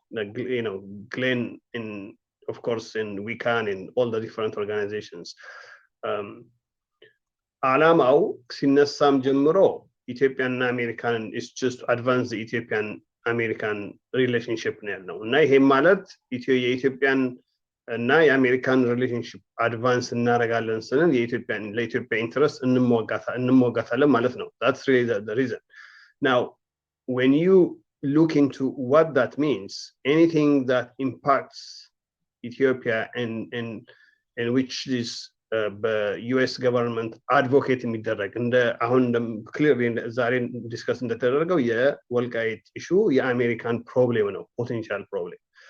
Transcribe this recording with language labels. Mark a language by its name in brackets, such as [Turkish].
[English] Like, Glenn, of course, in WICAN, in all the different organizations. [Amharic] Alamau ሲነሳም ጀምሮ ኢትዮጵያና አሜሪካን [English] is just advance the Ethiopian American relationship [Amharic] ነው ያለው እና ይሄም ማለት የኢትዮጵያን እና የአሜሪካን ሪሌሽንሺፕ አድቫንስ እናደርጋለን ስንል ለኢትዮጵያ ኢንትረስት እንሞጋታለን ማለት ነው። [English] That's really the reason. Now, when you look into what that means, anything that impacts Ethiopia and which is [Amharic] በዩኤስ ገቨርንመንት አድቮኬት የሚደረግ አሁን ክሊርሊ ዛሬ ዲስከስ እንደተደረገው የወልቃይት ኢሹ የአሜሪካን ፕሮብሌም ነው፣ ፖቴንሻል ፕሮብሌም።